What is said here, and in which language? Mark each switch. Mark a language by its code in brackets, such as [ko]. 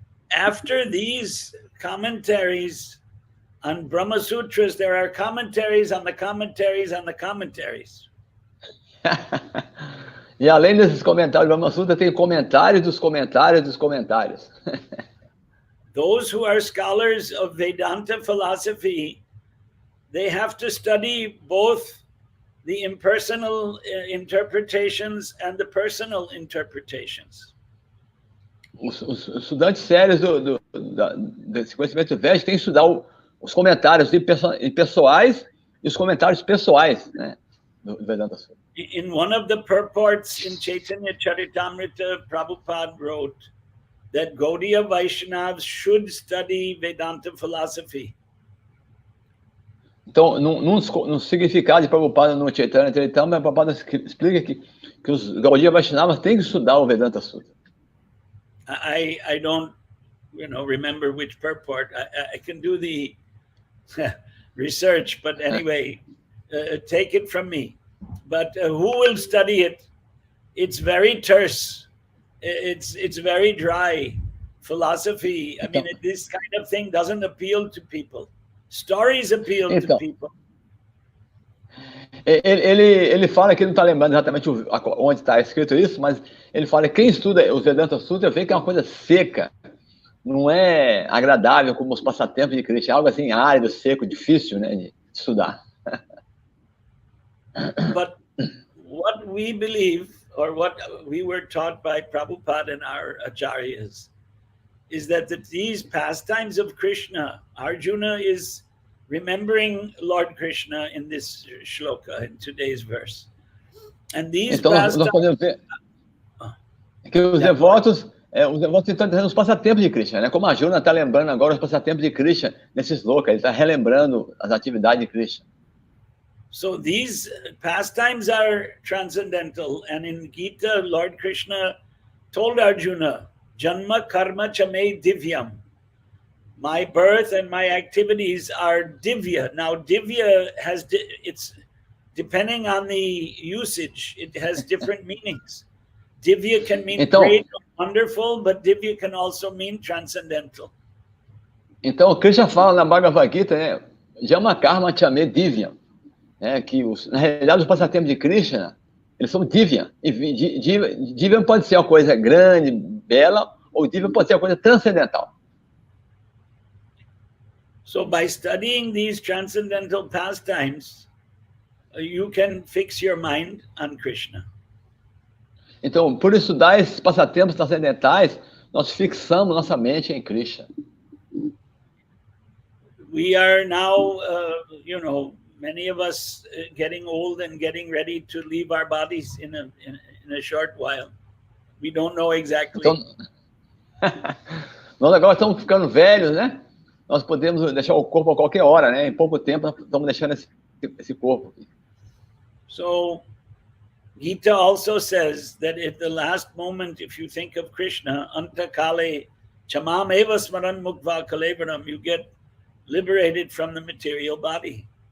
[en] After these commentaries on Brahma Sutras, there are commentaries on the commentaries on the commentaries. [pt] E além desses comentários do Brahma Sutra, tem comentários dos comentários dos comentários. [en] Those who are scholars of Vedanta philosophy, they have to study both the impersonal interpretations and the personal interpretations. [pt] Os estudantes sérios desse conhecimento védico têm que estudar os comentários impessoais e os comentários pessoais, né, do Vedanta Sutra. [en] In one of the purports in Chaitanya Charitamrita, Prabhupada wrote that Gaudiya Vaishnavas should study Vedanta philosophy. [pt] Então, no significado de Prabhupada no Chaitanya Charitamrita, Prabhupada explica que os Gaudiya Vaishnavas têm que estudar o Vedanta Sutra. [en] I don't, remember which purport. I can do the research, but anyway, take it from me. But who will study it? It's very terse. It's very dry philosophy. I mean, this kind of thing doesn't appeal to people. Stories appeal to people. [pt] Ele fala que não está lembrando exatamente onde está escrito isso, mas ele fala que quem estuda os Vedanta Sutra vê que é uma coisa seca, não é agradável como os passatempos de Krishna, é algo assim árido, seco, difícil, né, de estudar. [en] But what we believe, or what we were taught by Prabhupada and our acharyas, is that these pastimes of Krishna, Arjuna is remembering Lord Krishna in this shloka, in today's verse. And these [pt] então, nós podemos ver que os devotos estão trazendo os passatempos de Krishna, né? Como a Arjuna está lembrando agora os passatempos de Krishna nesses slokas, ele está relembrando as atividades de Krishna. [en] So these pastimes are transcendental, and in Gita, Lord Krishna told Arjuna, [sa] Janma karma chame divyam. [en] My birth and my activities are divya. Now, divya has, it's depending on the usage, it has different meanings. Divya can mean great or wonderful, but divya can also mean transcendental. [pt] Então, Krishna fala na Bhagavad Gita, né? [sa] Jama karma chame divyam. [pt] Né? Que na realidade, os passatempos de Krishna, eles são divya. E divya pode ser uma coisa grande, bela, ou divya pode ser uma coisa transcendental. [en] So by studying these transcendental pastimes, you can fix your mind on Krishna. [pt] Então, por estudar esses passatempos transcendentais, nós fixamos nossa mente em Krishna. [en] We are now, many of us getting old and getting ready to leave our bodies in a short while. We don't know exactly. [pt] Então, nós agora estamos ficando velhos, né? Nós podemos deixar o corpo a qualquer hora, né? Em pouco tempo, nós estamos deixando esse corpo. [en] So, Gita also says that at the last moment, if you think of Krishna, [sa] anta kale chamam eva smaran mukva kalevaram, [en] you get liberated from the material body.